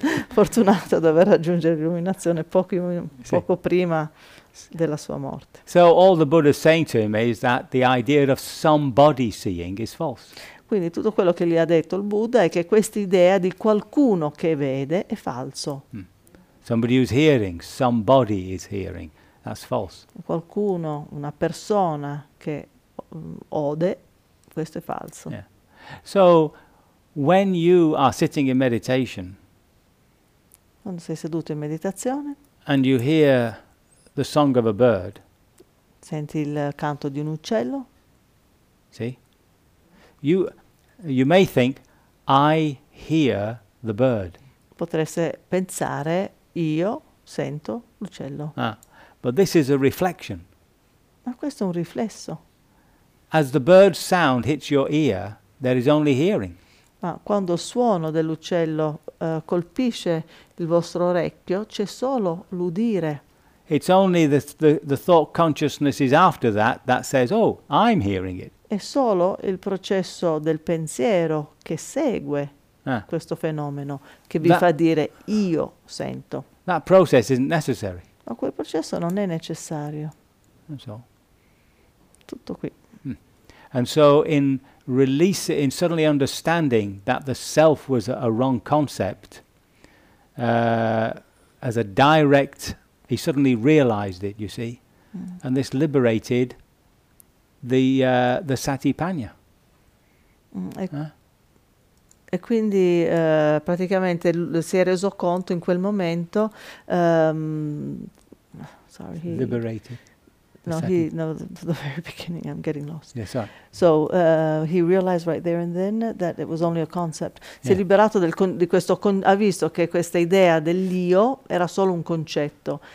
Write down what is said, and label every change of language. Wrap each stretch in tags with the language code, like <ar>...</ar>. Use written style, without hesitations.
<it>Fortunato ad aver raggiungere l'illuminazione poco prima della sua morte.</it> <en>So all the Buddha is saying to him is that the idea of somebody seeing is false.</en> <it>Quindi tutto quello che gli ha detto il Buddha è che questa idea di qualcuno che vede è falso.</it> <en>Somebody who's hearing, somebody is hearing. That's false.</en> <it>Qualcuno, una persona che ode, questo è falso.</it> <en>Yeah. So when you are sitting in meditation,</en> <it>quando sei seduto in meditazione,</it> <en>and you hear the song of a bird,</en> <it>senti il canto di un uccello,</it> <en>see? You may think I hear the bird.</en> <it>Potreste pensare io sento l'uccello.</it> <en>But this is a reflection.</en> <it>Ma questo è un riflesso.</it> <en>As the bird's sound hits your ear, there is only hearing.</en> <it>Ma quando il suono dell'uccello colpisce il vostro orecchio, c'è solo l'udire.</it> <en>It's only the thought consciousness is after that says, "Oh, I'm hearing it."</en> <it>È solo il processo del pensiero che segue questo fenomeno che vi fa dire "Io sento."</it> <en>That process isn't necessary.</en> <it>Ma quel processo non è necessario.</it> <en>And so.</en> <it>Tutto qui.</it> <en>And so in release, in suddenly understanding that the self was a wrong concept, as a direct, he suddenly realized it, you see. And this liberated the Satipanya.</en> <it>E quindi praticamente si è reso conto in quel momento,</it> <en>liberated. No, the very beginning, I'm getting lost. Yeah, sorry. So he realized right there and then that it was only a concept.</en> <it>Si è liberato di questo, ha visto che questa idea dell'io era solo un concetto.</it>